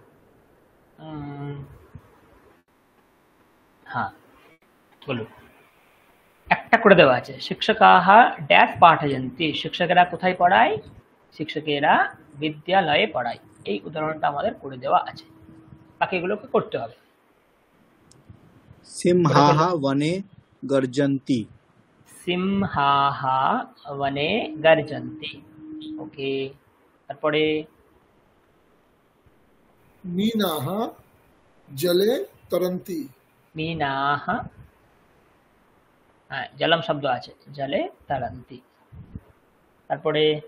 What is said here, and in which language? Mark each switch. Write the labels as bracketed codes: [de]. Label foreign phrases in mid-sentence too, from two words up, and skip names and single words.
[bn] হ্যাঁ বলুন, একটা করে দেওয়া আছে, শিক্ষকাः ড্যাশ পাঠয়ন্তি, শিক্ষকেরা কোথায় পড়ায়, শিক্ষকেরা বিদ্যালয়ে পড়ায়। এই উদাহরণটা আমাদের করে দেওয়া আছে, বাকিগুলোকে করতে হবে। [sa] सिंहाः वने गर्जन्ति সিংহাः বনে গর্জন্তি। [bn] ওকে, তারপরে [sa] मीनाः जले तरन्ति मीनाः, [bn] হ্যাঁ জলম শব্দ আছে, [sa] জলে তরন্তি। [bn] তারপরে